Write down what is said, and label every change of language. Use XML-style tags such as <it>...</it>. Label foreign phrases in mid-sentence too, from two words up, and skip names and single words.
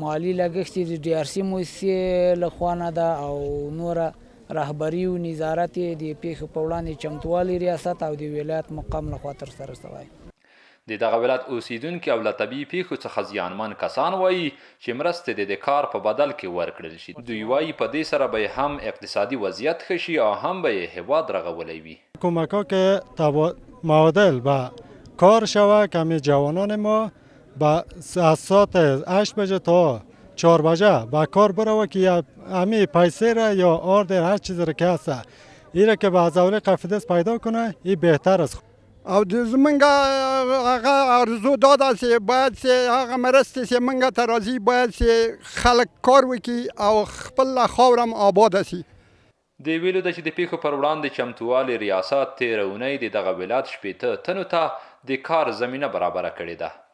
<ps>مالی لګښت د DRC موسسې له خوا نه ده او نوره رهبري او نظارت یې د پیښو په وړاندې چمتووالي ریاست او د ولایت مقام لخوا ترسره شوی. د دغه ولایت اوسیدونکي او له طبیعي پیښو څخه زیانمن کسان وایي چې مرستې د کار په بدل کې ورکړل شي. دوی وایي په دې سره به هم اقتصادي وضعیت ښه شي او هم به یې هیواد رغولی وي.</ps> <fa>کمک‌ها که معادل به کار شود که همین جوانان ما از ساعت 8 بجه تا 4 بجه به کار بروه که همین پیسه را یا آرد هر چیز را که هست این را که به ازوله قفیدس پیدا کنه این بهتر است.</fa> <ps>او د زمونږ هغه ارزو دا ده چې باید چې هغه مرستې چې مونږ ته راځي باید چې خلک کار وکړي او خپل خاوره هم آباده شي. د ویلو ده چې د پیښو پر وړاندې چمتووالي ریاست تېره اونۍ د دغه ولایت 80 تنو ته د کار زمینه برابره کړې ده.</ps>